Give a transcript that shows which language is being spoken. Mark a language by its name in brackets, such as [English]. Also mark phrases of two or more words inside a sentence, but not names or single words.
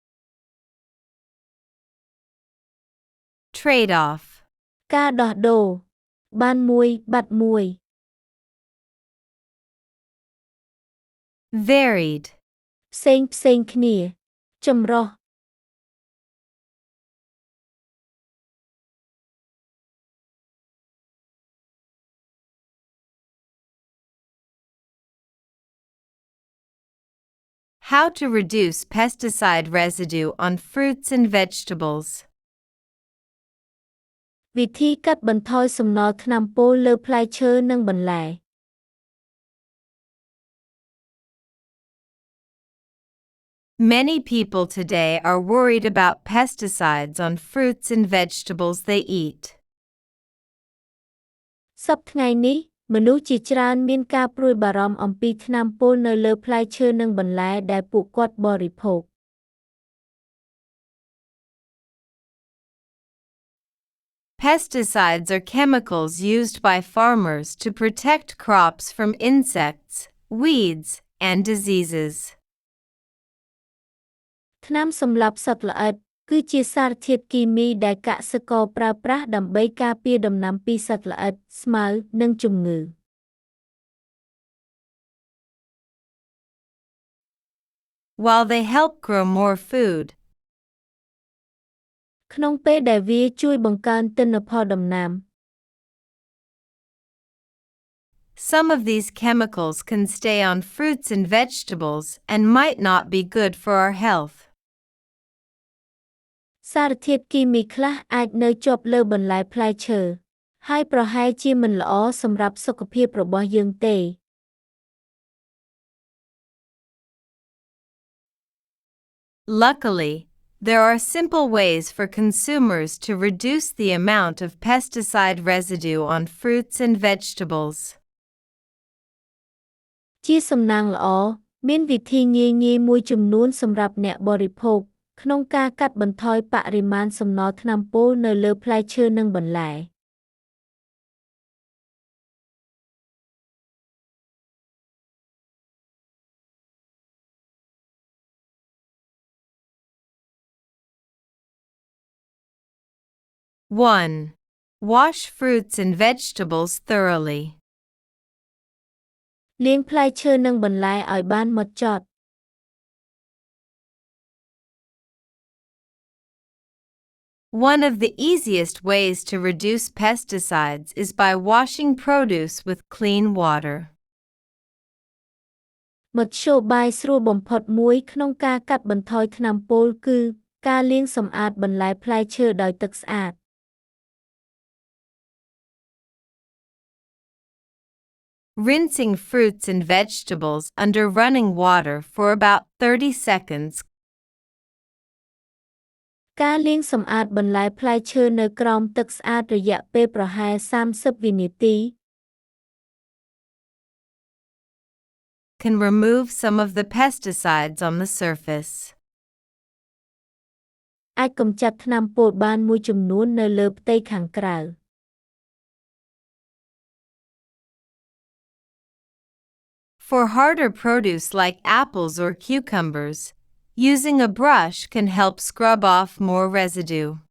[English] Trade-off. [Khmer] ការដោះដូរ បានមួយបាត់មួយ [English] Varied. [Khmer] ផ្សេងគ្នា ចម្រុះ [English] How to reduce pesticide residue on fruits and vegetables. [Khmer] វិធីកាត់បន្ថយសំណល់ថ្នាំពុលលើផ្លែឈើនិងបន្លែ [English] Many people today are worried about pesticides on fruits and vegetables they eat. [Khmer] សប្តាហ៍ថ្ងៃនេះ មនុស្សជាច្រើនមានការព្រួយបារម្ភអំពីថ្នាំពុលនៅលើផ្លែឈើនិងបន្លែដែលពួកគាត់បរិភោគ [English] Pesticides are chemicals used by farmers to protect crops from insects, weeds, and diseases. [Khmer] ថ្នាំសម្លាប់សត្វល្អិត គឺជាសារធាតុគីមីដែលកសិករប្រើប្រាស់ដើម្បីការពារដំណាំពីសត្វល្អិត ស្មៅ និងជំងឺ [English] While they help grow more food, [Khmer] ក្នុងពេលដែលវាជួយបង្កើនទិន្នផលដំណាំ [English] some of these chemicals can stay on fruits and vegetables and might not be good for our health. [Khmer] សារធាតុគីមីខ្លះអាចនៅជាប់លើបន្លែផ្លែឈើ ហើយប្រហែលជាមិនល្អសម្រាប់សុខភាពរបស់យើងទេ [English] Luckily, there are simple ways for consumers to reduce the amount of pesticide residue on fruits and vegetables. [Khmer] ជាសំណាងល្អ មានវិធីងាយៗមួយចំនួនសម្រាប់អ្នកបរិភោគ ក្នុងការកាត់បន្ថយបរិមាណសំណល់ថ្នាំពុលនៅលើផ្លែឈើនិងបន្លែ [English] 1. Wash fruits and vegetables thoroughly. [Khmer] លាងផ្លែឈើនិងបន្លែឲ្យបានហ្មត់ចត់ [English] One of the easiest ways to reduce pesticides is by washing produce with clean water. [Khmer] មធ្យោបាយស្រួលបំផុតមួយក្នុងការកាត់បន្ថយថ្នាំពុលគឺ ការលាងសម្អាតបន្លែផ្លែឈើដោយទឹកស្អាត [English] Rinsing fruits and vegetables under running water for about 30 seconds [Khmer] ការលាងសម្អាតបន្លែផ្លែឈើនៅក្រោមទឹកស្អាតរយៈពេលប្រហែល 30 វិនាទី [English] can remove some of the pesticides on the surface. [Khmer] អាចកម្ចាត់ថ្នាំពុលបានមួយចំនួននៅលើផ្ទៃខាងក្រៅ [English] For harder produce like apples or cucumbers, using a brush can help scrub off more residue.